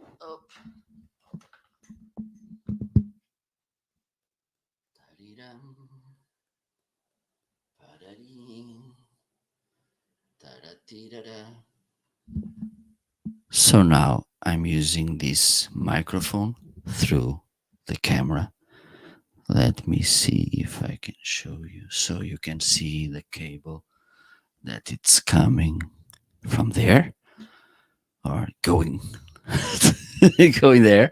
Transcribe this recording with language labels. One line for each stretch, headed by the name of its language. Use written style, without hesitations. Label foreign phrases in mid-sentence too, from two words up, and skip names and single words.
English: up. Da-dee-dum, ba-da-dee, da-da-dee-da-da. So now I'm using this microphone through the camera. Let me see if I can show you so you can see the cable that it's coming from there or going going there.